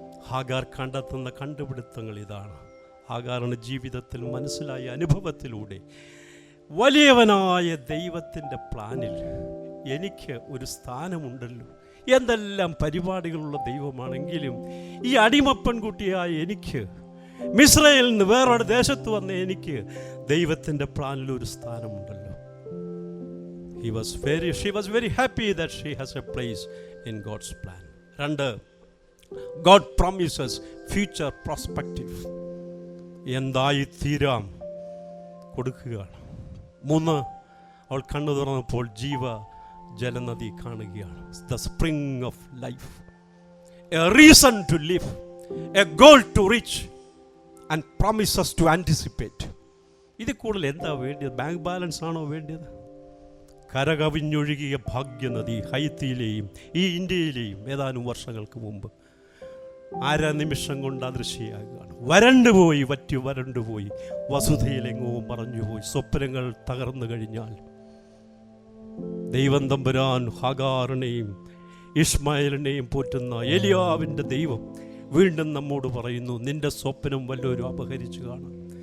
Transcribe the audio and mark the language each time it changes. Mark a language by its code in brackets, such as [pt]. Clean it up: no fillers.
[ml] Hagar കണ്ടെത്തുന്ന കണ്ടുപിടുത്തങ്ങൾ ഇതാണ്. ഹാഗാറിന് ജീവിതത്തിൽ മനസ്സിലായ അനുഭവത്തിലൂടെ വലിയവനായ ദൈവത്തിൻ്റെ പ്ലാനിൽ എനിക്ക് ഒരു സ്ഥാനമുണ്ടല്ലോ. എന്തെല്ലാം പരിപാടികളുള്ള ദൈവമാണെങ്കിലും ഈ അടിമപ്പെൺകുട്ടിയായ എനിക്ക്, മിസ്രയിൽ നിന്ന് വേറൊരു ദേശത്ത് വന്ന എനിക്ക് ദൈവത്തിൻ്റെ പ്ലാനിൽ ഒരു സ്ഥാനമുണ്ടല്ലോ. [en] She was very happy that she has a place in God's plan. 2, God promises future perspective. [ml] എന്തായി തീരാം കൊടുക്കുകയാണ്. 3, അവൾ കണ്ണു തുറന്നപ്പോൾ ജീവ ജലനദി കാണുകയാണ്. [en] The spring of life, a reason to live, a goal to reach and promises to anticipate. [ml] ഇത് കൂടുതൽ എന്താ വേണ്ടിയത്? ബാങ്ക് ബാലൻസ് ആണോ വേണ്ടിയത്? കരകവിഞ്ഞൊഴുകിയ ഭാഗ്യനദി ഹൈത്തിയിലെയും ഈ ഇന്ത്യയിലെയും ഏതാനും വർഷങ്ങൾക്ക് മുമ്പ് നിമിഷം കൊണ്ട് അദൃശ്യയാകുകയാണ്. വരണ്ടുപോയി, വരണ്ടുപോയി, വസുധയിലെങ്ങോ മറഞ്ഞുപോയി. സ്വപ്നങ്ങൾ തകർന്നു കഴിഞ്ഞാൽ ദൈവം തമ്പുരാൻ ഹാഗാറിനെയും ഇസ്മായേലിനെയും പോറ്റുന്ന ഏലിയാവിൻ്റെ ദൈവം വീണ്ടും നമ്മോട് പറയുന്നു, നിന്റെ സ്വപ്നം വല്ലവരും അപഹരിച്ചു കാണാം.